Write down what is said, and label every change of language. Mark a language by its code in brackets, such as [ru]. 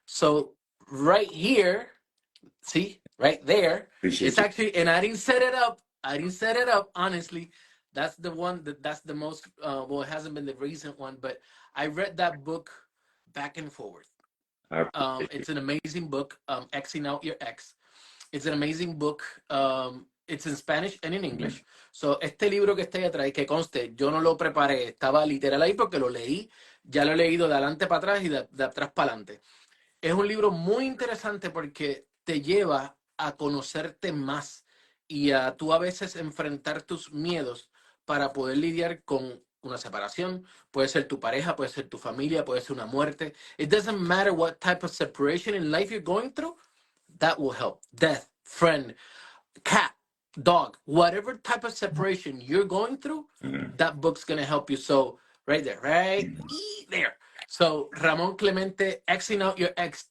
[en] So right here, see, right there, it's actually, and I didn't set it up. Honestly. That's the one that's the most, well, it hasn't been the recent one, but I read that book back and forth. It's an amazing book, Xing Out Your Ex. It's an amazing book. It's in Spanish and in English. [es] So, este libro que está ahí atrás, que conste, yo no lo preparé, estaba literal ahí porque lo leí, ya lo he leído de adelante para atrás y de atrás para adelante. Es un libro muy interesante porque te lleva a conocerte más y a tú a veces enfrentar tus miedos para poder lidiar con una separación. Puede ser tu pareja, puede ser tu familia, puede ser una muerte. [en] It doesn't matter what type of separation in life you're going through, that will help. Death, friend, cat, dog, whatever type of separation you're going through, that book's going to help you. So right there, there. So Ramon Clemente, Xing Out Your Ex.